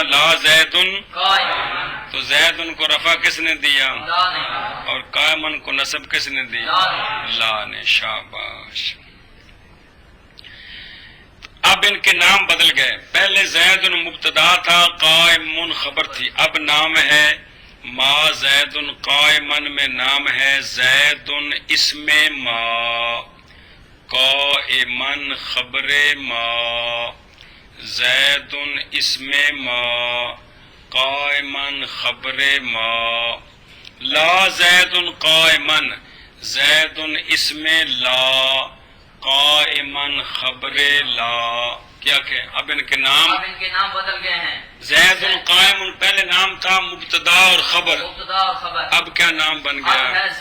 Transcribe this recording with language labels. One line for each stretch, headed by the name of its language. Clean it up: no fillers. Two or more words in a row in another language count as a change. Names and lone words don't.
Arabic: لا زید،
Urdu: تو زید کو رفع کس نے دیا اور قائمن کو نصب کس نے دی؟ لا نے. شاباش. اب ان کے نام بدل گئے. پہلے زید مبتدا تھا، قائم خبر تھی. اب نام ہے
Arabic: ما زید قائمن
Urdu: میں نام ہے زید اسم ما، قائمن خبر ما. زید اسم ما، قائمن خبر ما.
Arabic: لا زید قائمن،
Urdu: زید اسم لا، قائمن خبر لا. کیا کہ اب ان کے نام بدل گئے ہیں. زید قائم پہلے نام تھا مبتدا اور خبر، اب کیا نام بن گیا؟